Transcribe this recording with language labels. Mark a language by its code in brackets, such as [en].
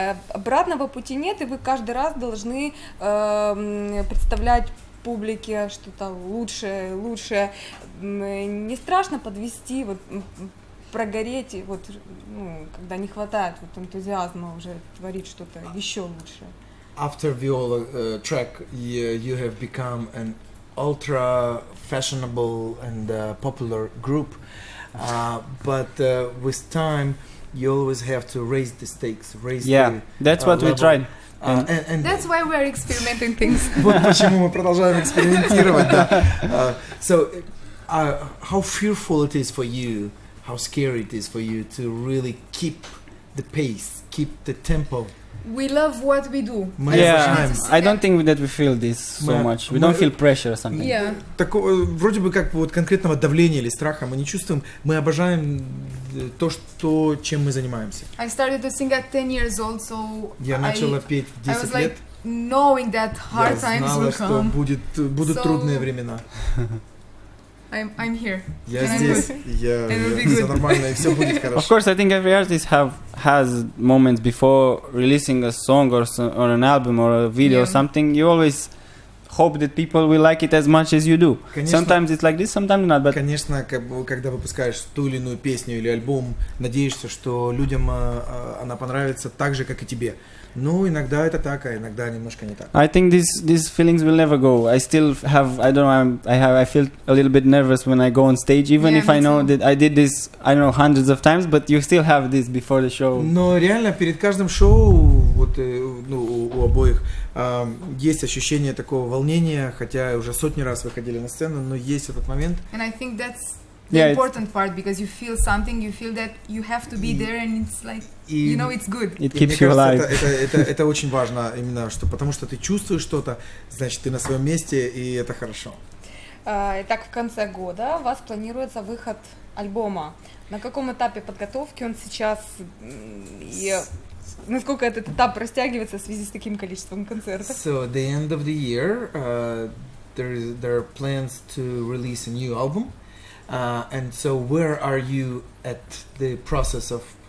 [ru] Обратного пути нет, и вы каждый раз должны представлять публике что-то лучшее. Не страшно подвести, прогореть, когда не хватает энтузиазма уже творить что-то еще лучшее? [en] After Viola track, you have become an ultra fashionable and popular group, but with time you always have to raise the stakes, that's what we tried. And that's why we're experimenting things. [ru] Вот почему мы продолжаем экспериментировать, да. [en] So, how fearful it is for you, how scary it is for you to really keep the pace, keep the tempo. We love what we do. I don't think that we feel this so much. We don't feel pressure or something. Yeah. [ru] Такого, вроде бы как конкретного давления или страха мы не чувствуем. Мы обожаем то, чем мы занимаемся. [en] I started to sing at 10 years old, so [ru] Я начала петь в 10 лет. [en] Knowing that hard times will come. [ru] Что будут трудные времена. [en] I'm here. [ru] Я здесь, все нормально, и все будет хорошо. [en] Of course, I think every artist has moments before releasing a song or an album or a video or something. You always hope that people will like it as much as you do. [ru] Конечно, [en] sometimes it's like this, sometimes not. But [ru] конечно, когда выпускаешь ту или иную песню или альбом, надеешься, что людям она понравится так же, как и тебе. Ну, иногда это так, а иногда немножко не так. [en] I think these feelings will never go. I still have, I don't know, I feel a little bit nervous when I go on stage, even if I know that I did this, I don't know, hundreds of times, but you still have this before the show. [ru] Но реально перед каждым шоу, у обоих, есть ощущение такого волнения, хотя уже сотни раз выходили на сцену, но есть этот момент. [en] And I think that's the important part, because you feel something, you feel that you have to be there, and it's like, it's good. It keeps you alive. [ru] Это очень важно, именно потому что ты чувствуешь что-то, значит, ты на своем месте, и это хорошо. Итак, в конце года у вас планируется выход альбома. На каком этапе подготовки он сейчас, и насколько этот этап растягивается в связи с таким количеством концертов? [en] So, at the end of the year, there are plans to release a new album. And so, where are you at the process of